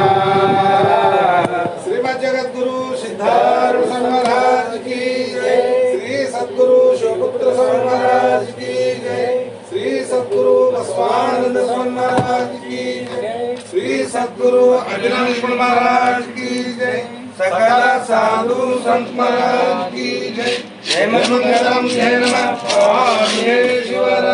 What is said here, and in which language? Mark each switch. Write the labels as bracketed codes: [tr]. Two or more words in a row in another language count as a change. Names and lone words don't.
[hi] श्रीमद् जगद्गुरु सिद्धारूढ़ स्वामी महाराज की जय श्री सद्गुरु शिवपुत्र स्वामी महाराज की जय श्री सद्गुरु बसवानंद स्वामी महाराज की जय श्री सद्गुरु अभिनंद महाराज की जय सकल साधु संत महाराज की जय। [sa] जय मंगलम जय नमः।